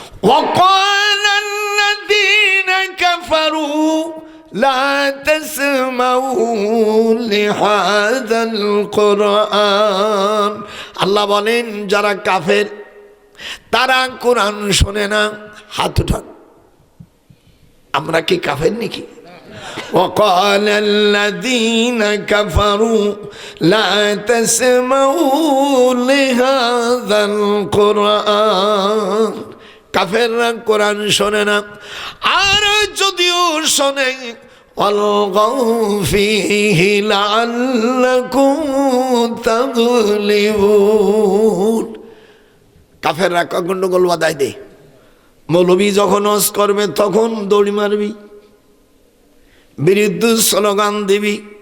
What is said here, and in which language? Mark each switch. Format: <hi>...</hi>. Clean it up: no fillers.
<ar>وقال الذين كفروا লা তাসমাউ লিহাযাল কুরআন।</ar> <bn>আল্লাহ বলেন যারা কাফের তারা কোরআন শোনে না। হাত উঠান। আমরা কি কাফের নাকি?</bn> <ar>وقال الذين كفروا لا تسمعوا لهذا القرآن।</ar> <bn>কাফেররা কোরআন শোনে না, আর যদিও শোনে</bn> <ar>ওয়ালগাউ ফীহি লাআল্লাকুম তাগলিবুন।</ar> <bn>কাফেররা গন্ডগোল বাধাই দেয়। মৌলবী যখন ওয়াজ করবে তখন দড়ি মারবি, বিরুদ্ধ স্লোগান দিবি।</bn>